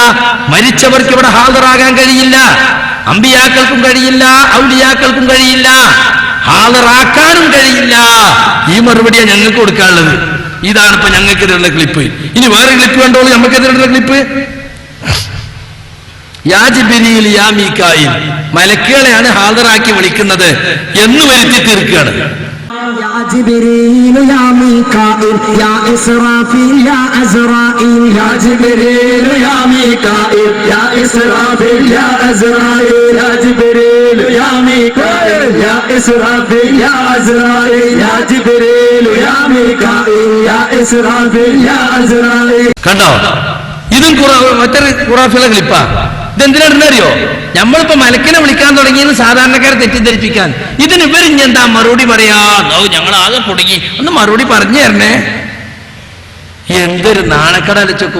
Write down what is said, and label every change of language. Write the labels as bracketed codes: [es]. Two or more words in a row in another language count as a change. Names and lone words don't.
[ml] മരിച്ചവർക്ക് ഇവിടെ ഹാദറാകാൻ കഴിയില്ല, അമ്പിയാക്കൾക്കും കഴിയില്ല, ഔലിയാക്കൾക്കും കഴിയില്ല, ഹാദറാക്കാനും കഴിയില്ല. ഈ മറുപടിയാണ് ഞങ്ങൾക്ക് കൊടുക്കാനുള്ളത്. ഇതാണ് ഇപ്പൊ ഞങ്ങൾക്കെതിരുള്ള ക്ലിപ്പ്. ഇനി വേറെ ക്ലിപ്പ് കണ്ടോളൂ. നമുക്കെതിരുള്ള ക്ലിപ്പ് [ar] يا جبريل يا ميكائيل, [ml] മലക്കുകളെയാണ് ഹാദറാക്കി വിളിക്കുന്നത് എന്ന് വരുത്തി തീർക്കുകയാണ്. [ar] يا جبريل يا ميكائيل يا إسرافيل يا أزرائيل يا جبريل يا ميكائيل يا إسرافيل يا أزرائيل يا جبريل يا ميكائيل يا إسرافيل يا أزرائيل يا جبريل يا ميكائيل يا إسرافيل يا أزرائيل. [ml] കണ്ടോ? ഇതും മറ്റൊരു ഖുറാഫിയുടെ ക്ലിപ്പാ. ഇതെന്തിനാണെന്നറിയോ? നമ്മളിപ്പോ മലക്കിനെ വിളിക്കാൻ തുടങ്ങിയെന്ന് സാധാരണക്കാരെ തെറ്റിദ്ധരിപ്പിക്കാൻ. ഇതിന് ഇവരിഞ്ഞ് എന്താ മറുപടി പറയാ? ഞങ്ങൾ ആകെ കുടുങ്ങി, ഒന്ന് മറുപടി പറഞ്ഞു തരണേ. എന്തൊരു നാണക്കടലച്ചൊക്കും.